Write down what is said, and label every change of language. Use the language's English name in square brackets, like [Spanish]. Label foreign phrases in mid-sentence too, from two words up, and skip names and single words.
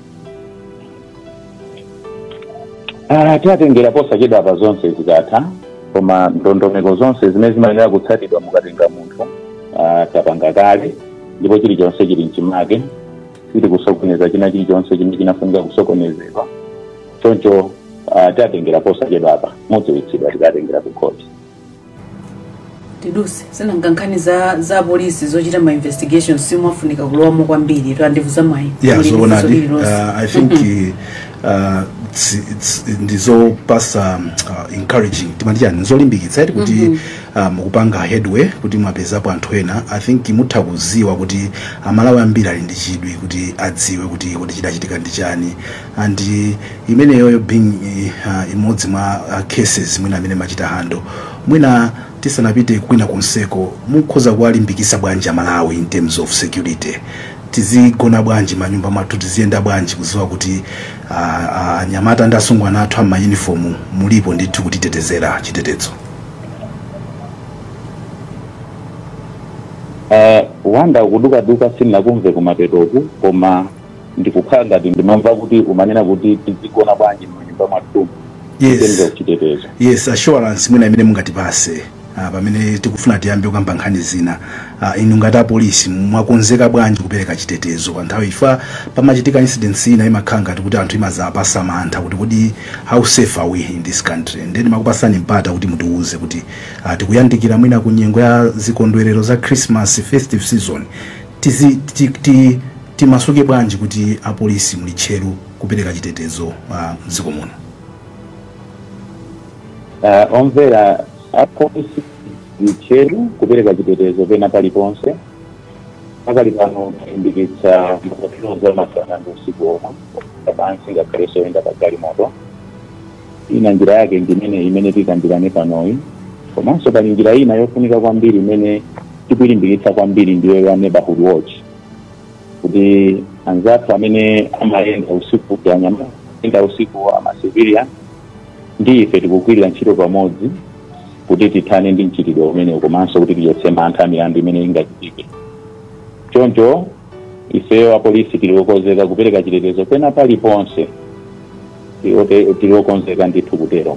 [Nyanja] Tiatengera posachedwa apa zonse zikatha koma ndondomeko zonse zimene zimayenera kutsatidwa mukatenga munthu tapanga kale ndipo chilichonse chili mchimake siti kusokoneza china chilichonse chimene chinafunika kusokonezedwa choncho tiatengera posachedwa apa mudziwitsidwa tikatengera ku khoti. Tiduse sinanga nkhani za polisi zochita ma investigations simwafunika kulowamo kwambiri twandivuza mwayi. [English] Yeah, so I think [Nyanja] ndizo pasa encouraging timandiyani nzolimbikitsa kuti mukupanga headway kuti mwapezapo anthu ena. [English] I think [Nyanja] mutha kuziwa kuti amalawi ambiri ali ndi chidwi kuti adziwe kuti chidachitika ndi chani and imeneyo being imodzi mwa cases mwina amene machita hando mwina tisanapite kwina kunseko mukhoza kuwalimbikitsa bwanji amalawi [English] in terms of security. [Nyanja] Tizigona bwanji manyumba mathu tiziyenda bwanji kuziwa kuti anyamata ndi asungwana athu ama uniform mulipo ndithu kutitetezera chitetezo. Wanda kuduka sinakumve kumapetoku koma ndikukhala ngati ndimamva kuti umanena kuti tizigona bwanji manyumba mathu. Yes, assurance mwina imene mungatipase pamene tikufuna tiyambe kukamba nkhani zina. Inu ngati apolisi mwakonzeka bwanji kupereka chitetezo pa nthawi ifa pamachitika incidents ina imakhala ngati kuti anthu imazapasa mantha kuti [English] how safe are we in this country, [Nyanja] and then makupasani mpata kuti mutiuze kuti tikuyandikira mwina ku nyengo ya zikondwerero za [English] Christmas festive season [Nyanja] timasuke bwanji kuti apolisi muli tcheru kupereka chitetezo mdziko muno. Omvera apolisi mcheru kupereka chitetezo pena paliponse pakali pano kulimbikitsa mapatiro masana ndi usiku omwe kapansi ngakhalenso oyenda pagali moto. Ina njira yake imene tikambirane panoyi komanso pali njira ina yofunika kwambiri imene tikulimbikitsa kwambiri ndiyo ya [English] neighborhood watch [Nyanja] kuti anzathu amene amayenda usiku yanyamata usiku amacivilian ndi ife tikugwirira ntchito pamodzi kuti tithane ndi mchitidwe umene komanso kuti tichotse mantha milandu imene ingachitike. Choncho ifeyo apolisi tiliokonzeka kupereka chitetezo pena paliponse tiliokonzeka ndithu kutero.